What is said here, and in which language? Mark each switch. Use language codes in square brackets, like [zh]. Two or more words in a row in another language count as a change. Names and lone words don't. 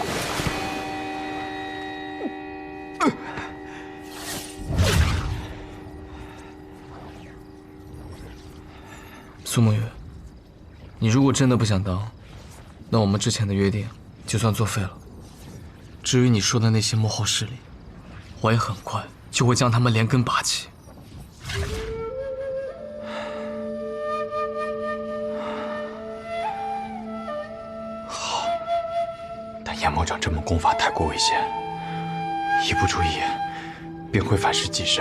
[zh] 蘇沐雨，你如果真的不想當，那我們之前的約定就算作廢了。至於你說的那些幕後勢力，我也很快就會將他們連根拔起。好，但研魔掌這門功法太過危險，一不注意便會反噬己身。